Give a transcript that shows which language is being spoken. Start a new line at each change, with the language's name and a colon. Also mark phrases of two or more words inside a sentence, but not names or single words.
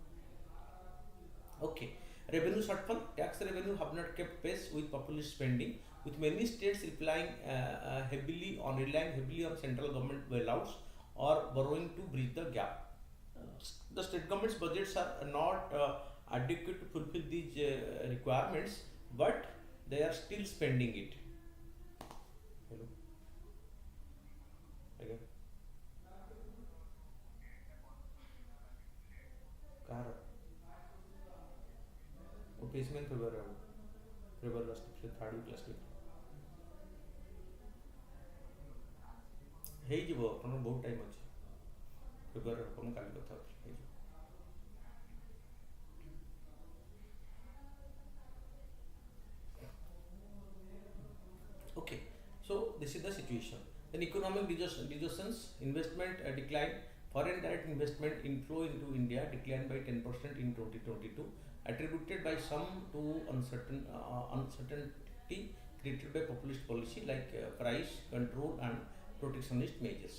English: Okay, revenue shortfall, tax revenue have not kept pace with populist spending, with many states relying heavily on central government bailouts or borrowing to bridge the gap. The state government's budgets are not adequate to fulfill these requirements, but they are still spending it. Hello, again.
Odia: କାହାର ଓ ପେସ୍ ମେନ୍ ଫେବୃଆରୀ ହେବ, ଫେବୃଆରୀ
English: last third week last week
Odia: ହେଇଯିବ, ଆପଣଙ୍କର ବହୁତ ଟାଇମ୍ ଅଛି, ଫେବୃଆରୀ ହେବ, ମୁଁ କାଲି କଥା ହେଉଥିଲି, ହେଇଯିବ।
English: Okay, so this is the situation. Then economic distortions, investment decline, foreign direct investment inflow into India declined by 10% in 2022, attributed by some to uncertainty created by populist policy like price control and protectionist measures.